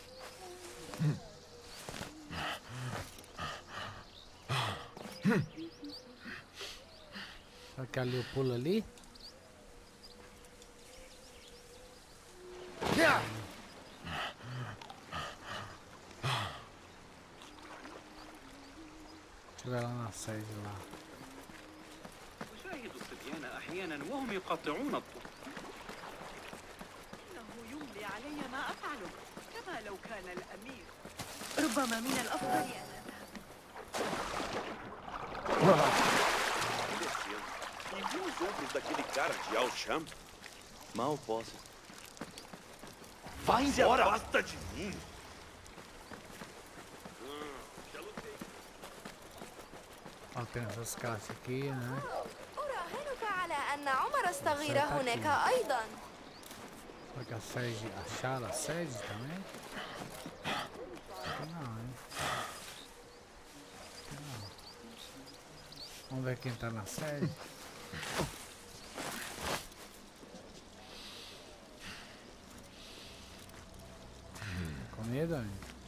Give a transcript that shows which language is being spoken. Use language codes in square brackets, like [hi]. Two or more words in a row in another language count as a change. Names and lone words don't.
[pt] Será que ali eu pulo ali? Deixa eu ver lá na sede lá. [ar] أشاهد الصبيان أحيانا وهم يقطعون الطرق. إنه يملي علي ما أفعله كما لو كان الأمير. ربما من الأفضل أن [pt] E viu os ombros daquele cara de Al-Sham? Mal posso. Vai embora! Basta de mim! Ó, tem essas caixas aqui, né? [ar] أراهنك على أن عمر الصغير هناك أيضا. [pt] Será que a sede, acharam a sede também? Aqui não, hein? Aqui não. Vamos ver quem tá na sede. Comida, hein?